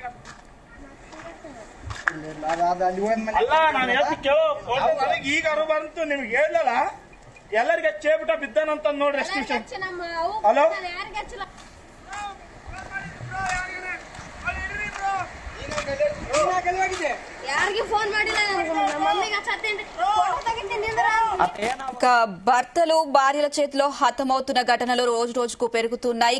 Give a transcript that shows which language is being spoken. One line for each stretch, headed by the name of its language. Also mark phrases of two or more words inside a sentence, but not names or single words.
Kannada: ಅಲ್ಲ ನಾನು ಈಗ ಅರು ಬಂತು ನಿಮ್ಗೆ ಹೇಳಲ್ಲ ಎಲ್ಲರಿಗೆ ಹಚ್ಚೇಬಿಟ್ಟ ಬಿದ್ದಾನಂತ ನೋಡ್ರಿ ಎಷ್ಟು ವಿಷಯ. ಹಲೋ
Telugu: భర్తలు భార్యల చేతిలో హతమవుతున్న ఘటనలు రోజు రోజుకు పెరుగుతున్నాయి.